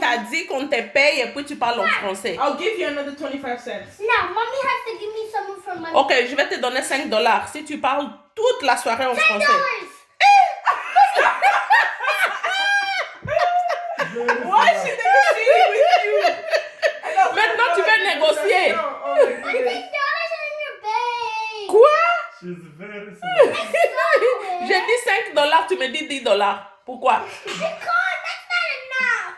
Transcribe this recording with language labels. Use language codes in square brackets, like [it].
[fr] t'a dit qu'on te paye et puis tu parles en français. [en] I'll give you another 25 cents. Now, mommy has to give me some for money. [fr] Ok, je vais te donner 5 dollars si tu parles toute la soirée en français. [en] Why is she negotiating with you? [fr] Maintenant, tu veux négocier. [en] Oh my goodness. $10 in your bag. [fr] Quoi? [en] She's very smart. [fr] J'ai dit 5 dollars, tu me dis 10 dollars. Pourquoi? [en] Because that's not enough.